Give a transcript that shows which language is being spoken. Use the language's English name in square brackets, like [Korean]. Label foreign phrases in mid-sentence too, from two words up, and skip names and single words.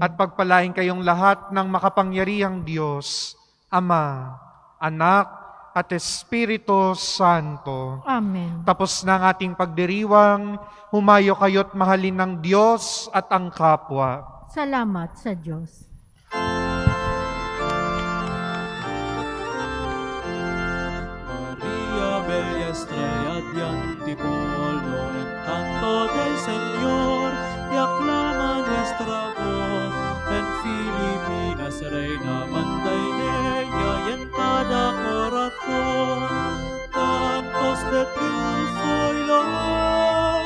[Filipino] At pagpalain kayong lahat ng makapangyarihang Diyos, Ama, Anak, at Espiritu Santo. Amen. Tapos na ang ating pagdiriwang, humayo kayo't mahalin ng Diyos at ang kapwa. Salamat sa Diyos. [Spanish] María, bella estrella de Antipolo, encanto del Señor, y aclama nuestra voz. En Filipinas, reina, manda en ella y en cada corazón, cantos de triunfo y loor.